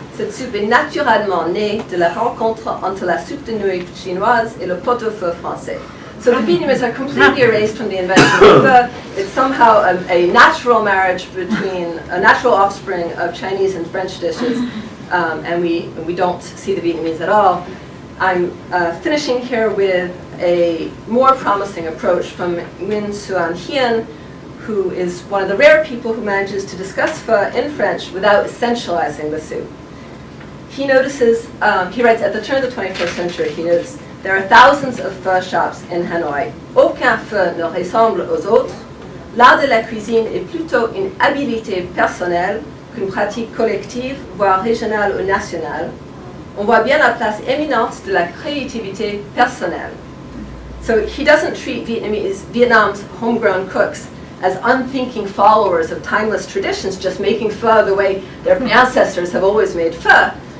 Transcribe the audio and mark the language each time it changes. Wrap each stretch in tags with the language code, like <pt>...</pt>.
<fr>Cette soupe est naturellement née de la rencontre entre la soupe de nouilles chinoise et le pot-au-feu français.</fr> <en>So the Vietnamese are completely erased from the invention of pho. It's somehow a natural marriage between a natural offspring of Chinese and French dishes, and we don't see the Vietnamese at all. I'm finishing here with a more promising approach from Nguyen Xuan Hien, who is one of the rare people who manages to discuss pho in French without essentializing the soup. He notices, he writes, at the turn of the 21st century, he noticed, there are thousands of pho shops in Hanoi.</en> <fr>Aucun pho ne ressemble aux autres. L'art de la cuisine est plutôt une habilité personnelle qu'une pratique collective, voire régionale ou nationale. On voit bien la place éminente de la créativité personnelle.</fr> <en>So he doesn't treat Vietnam's homegrown cooks as unthinking followers of timeless traditions, just making pho the way their ancestors have always made pho.</en>